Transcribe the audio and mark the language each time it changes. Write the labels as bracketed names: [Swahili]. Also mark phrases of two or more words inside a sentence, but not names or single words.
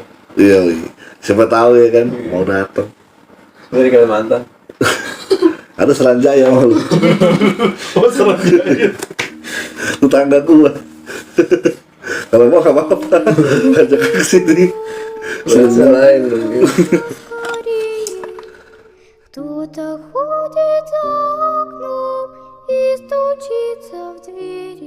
[Indonesian] Iya, siapa tahu ya kan mau datang. Dari Kalimantan. Ada Seranjaya mau lu. Oh, Saranjaya. Tetangga gua. Kalau mau nggak apa-apa, ajak ke sini. Bahasa lain mungkin. [Russian] Кто-то ходит за окном и стучится в дверь.